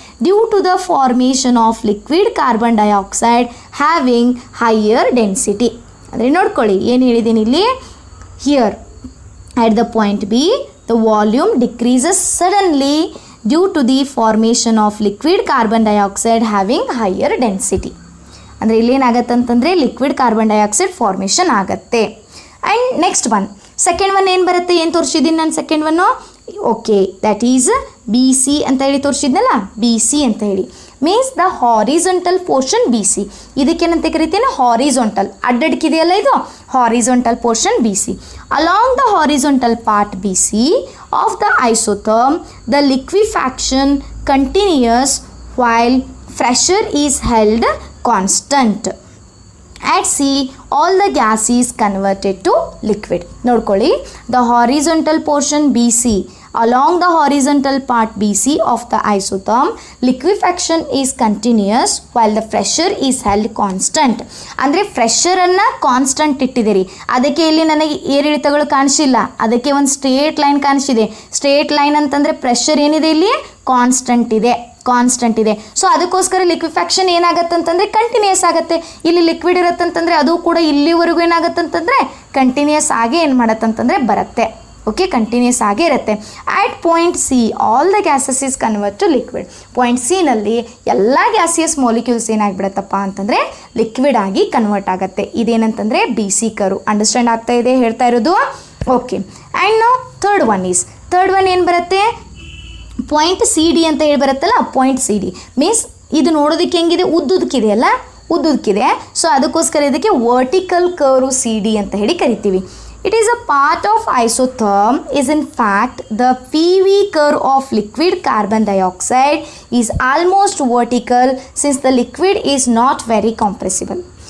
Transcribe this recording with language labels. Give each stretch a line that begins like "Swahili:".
English: Due to the formation of liquid carbon dioxide having higher density.
Kannada: ಅಂದರೆ ನೋಡ್ಕೊಳ್ಳಿ ಏನು ಹೇಳಿದ್ದೀನಿ ಇಲ್ಲಿ.
English: Here at the point B, the volume decreases suddenly due to the formation of liquid carbon dioxide having higher density.
Kannada: ಅಂದರೆ ಇಲ್ಲೇನಾಗತ್ತಂತಂದರೆ liquid carbon dioxide formation ಆಗುತ್ತೆ. And next second one ಏನು ಬರುತ್ತೆ? ಏನು ತೋರಿಸಿದ್ದೀನಿ ನಾನು second one? Okay, that is B C ಅಂತ ಹೇಳಿ ತೋರಿಸಿದ್ನಲ್ಲ, B C ಅಂತ ಹೇಳಿ.
English: Means the horizontal portion B C.
Kannada: ಇದಕ್ಕೇನಂತ ಕರಿತೀನಿ?
English: Horizontal.
Kannada: ಅಡ್ಡಡ್ಕಿದೆಯಲ್ಲ ಇದು,
English: Horizontal portion B C. Along the horizontal part B C of the isotherm the liquefaction continuous while pressure is held constant. At sea, all the gas is converted to liquid. ನೋಡ್ಕೊಳ್ಳಿ, the horizontal portion BC, along the horizontal part BC of the isotherm, liquefaction is continuous while the pressure is held constant.
Kannada: ಅಂದರೆ ಪ್ರೆಷರನ್ನು constant ಇಟ್ಟಿದ್ದೀರಿ, ಅದಕ್ಕೆ ಇಲ್ಲಿ ನನಗೆ ಏರಿಳಿತಗಳು ಕಾಣಿಸಿಲ್ಲ, ಅದಕ್ಕೆ ಒಂದು straight line ಕಾಣಿಸಿದೆ. Straight line ಅಂತಂದರೆ pressure ಏನಿದೆ ಇಲ್ಲಿ ಕಾನ್ಸ್ಟಂಟ್ ಇದೆ. ಸೊ ಅದಕ್ಕೋಸ್ಕರ ಲಿಕ್ವಿಫ್ಯಾಕ್ಷನ್ ಏನಾಗತ್ತಂತಂದರೆ ಕಂಟಿನ್ಯೂಸ್ ಆಗುತ್ತೆ. ಇಲ್ಲಿ ಲಿಕ್ವಿಡ್ ಇರುತ್ತಂತಂದರೆ ಅದು ಕೂಡ ಇಲ್ಲಿವರೆಗೂ ಏನಾಗತ್ತಂತಂದರೆ ಕಂಟಿನ್ಯೂಸ್ ಆಗಿ ಏನು ಮಾಡತ್ತಂತಂದರೆ ಬರುತ್ತೆ.
English: okay,
Kannada: ಕಂಟಿನ್ಯೂಸ್ ಆಗೇ ಇರುತ್ತೆ.
English: At point C all the gases is convert to liquid.
Kannada: Point ಸಿನಲ್ಲಿ ಎಲ್ಲ ಗ್ಯಾಸಿಯಸ್ ಮಾಲಿಕ್ಯೂಲ್ಸ್ ಏನಾಗ್ಬಿಡತ್ತಪ್ಪ ಅಂತಂದರೆ ಲಿಕ್ವಿಡ್ ಆಗಿ ಕನ್ವರ್ಟ್ ಆಗುತ್ತೆ. ಇದೇನಂತಂದರೆ ಬಿ ಸಿ ಕರು. ಅಂಡರ್ಸ್ಟ್ಯಾಂಡ್ ಆಗ್ತಾ ಇದೆ ಹೇಳ್ತಾ ಇರೋದು? ಓಕೆ, ಆ್ಯಂಡ್ ನಾವು ಥರ್ಡ್ ಒನ್ ಏನು ಬರುತ್ತೆ? ಪಾಯಿಂಟ್ ಸಿ ಡಿ ಅಂತ ಹೇಳಿ ಬರುತ್ತಲ್ಲ, ಪಾಯಿಂಟ್ ಸಿ ಡಿ ಮೀನ್ಸ್ ಇದು ನೋಡೋದಕ್ಕೆ ಹೆಂಗಿದೆ, ಉದ್ದುದಕ್ಕಿದೆ. ಸೊ ಅದಕ್ಕೋಸ್ಕರ ಇದಕ್ಕೆ ವರ್ಟಿಕಲ್ ಕರ್ವ್ ಸಿ ಡಿ ಅಂತ ಹೇಳಿ ಕರಿತೀವಿ.
English: It is a part of isotherm is in fact the PV curve of liquid carbon dioxide is almost vertical since the liquid is not very compressible.